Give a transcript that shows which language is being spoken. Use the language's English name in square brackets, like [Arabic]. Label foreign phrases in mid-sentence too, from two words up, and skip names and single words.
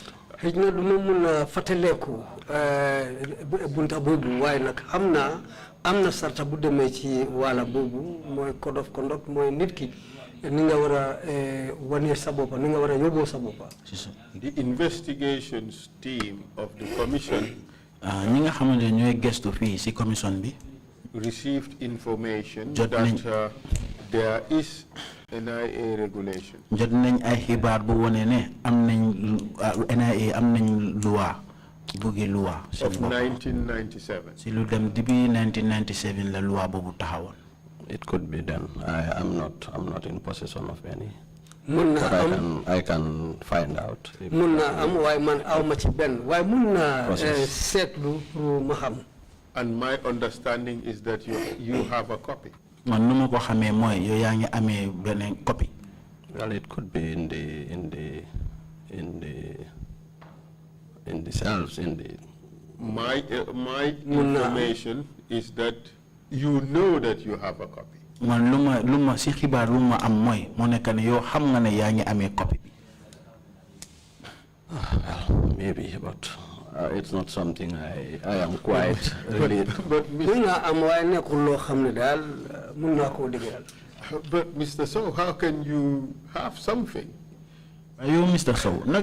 [Wolof] Xëy na du ma mun a fàttaleeku bunta boobu waaye nag am na sarta bu demee ci wàlla boobu mooy [English] code of conduct [Wolof] mooy nit ki ni nga war a wane sa boppa ni nga war a yóbboo sa boppa. [English] The investigations team of the commission [Wolof] ñi nga xamante ñooy gestu fii ci commission bi [English] received information that there is NIA regulation. [Wolof] Jot nañ ay xibaar bu wone ne am nañ NIA am nañ loi bugi loi [English] of 1997. [Wolof] ci lu dem depuis 1997 la loi boobu taxawoon. [English] It could be done. I'm not in possession of any. [Wolof] Mun [English] But [Wolof] na [English] I can find out. [Wolof] mun na am waaye man aw ma ci benn waaye mun na seetlu pour ma xam. [English] And my understanding is that you have a copy. [Wolof] Man nu ma ko xamee mooy yow yaa ngi amee beneen copy. [English] Well, it could be in the cells in the. My information is that you know that you have a copy. [Wolof] Man luma si xibaar luma am mooy moo nekk ne yow xam nga ne yaa ngi amee copy bi. [English] Well, maybe, but it's not something I am quite related. But Mr. Sow, how can you have something? You, Mr. Sow,